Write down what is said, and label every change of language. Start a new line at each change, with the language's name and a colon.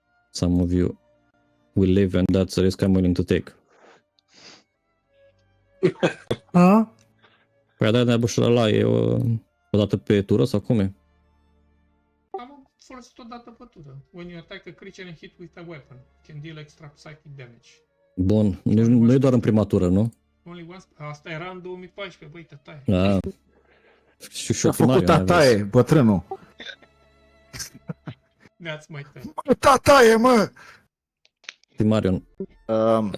English: Some of you will live and that's a risk I'm willing to take. A?
Romanian: Păi da, de bușul ăla e o dată pe tură sau cum e? Am folosit o dată pe tură.
English: When you attack a creature and hit with a weapon, can deal extra psychic damage.
Romanian: Bun, nu e doar în prima tură, nu?
English: Only once...
Romanian: Asta era în 2014, băi, tătaie. Da. Și Ce-a făcut tataie, bătrânul?
English: That's my turn.
Romanian: Tataie, mă! Marion, stai